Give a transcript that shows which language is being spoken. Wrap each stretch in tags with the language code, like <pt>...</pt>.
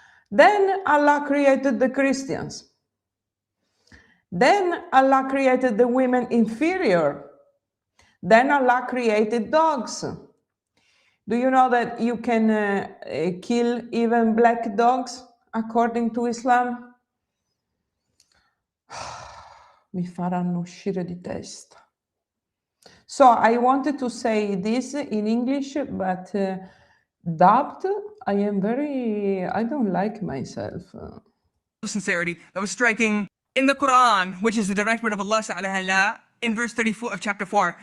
<en>Then Allah created the Christians. Then Allah created the women inferior. Then Allah created dogs. Do you know that you can kill even black dogs according to Islam?</en> <it>Mi faranno uscire di testa.</it> <en>So I wanted to say this in English, but dubbed, I don't like myself. Sincerity that was striking in the Quran, which is the direct word of Allah Ta'ala, in verse 34 of chapter 4.</en>